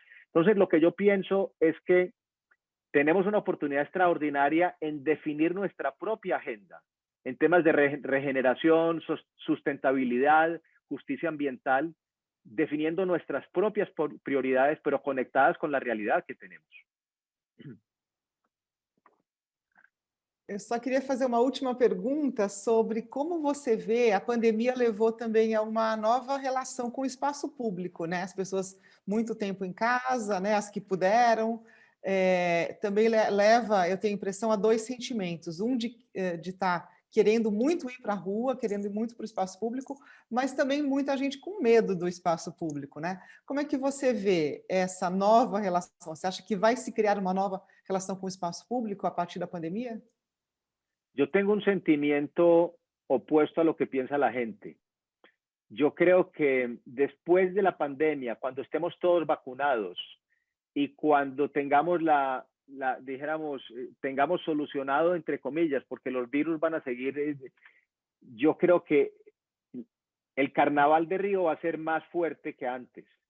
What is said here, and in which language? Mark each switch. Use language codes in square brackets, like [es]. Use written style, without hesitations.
[es] Entonces, lo que yo pienso es que tenemos una oportunidad extraordinaria en definir nuestra propia agenda en temas de regeneración, sustentabilidad, justicia ambiental, definiendo nuestras propias prioridades, pero conectadas con la realidad que tenemos. [pt] Eu só queria fazer uma última pergunta sobre como você vê, a pandemia levou também a uma nova relação com o espaço público, né? As pessoas muito tempo em casa, né? As que puderam, também leva, eu tenho a impressão, a dois sentimentos. Um de estar querendo muito ir para a rua, querendo ir muito para o espaço público, mas também muita gente com medo do espaço público, né? Como é que você vê essa nova relação? Você acha que vai se criar uma nova relação com o espaço público a partir da pandemia? [es] Yo tengo un sentimiento opuesto a lo que piensa la gente. Yo creo que después de la pandemia, cuando estemos todos vacunados y cuando tengamos dijéramos, tengamos solucionado, entre comillas, porque los virus van a seguir, yo creo que el carnaval de Río va a ser más fuerte que antes.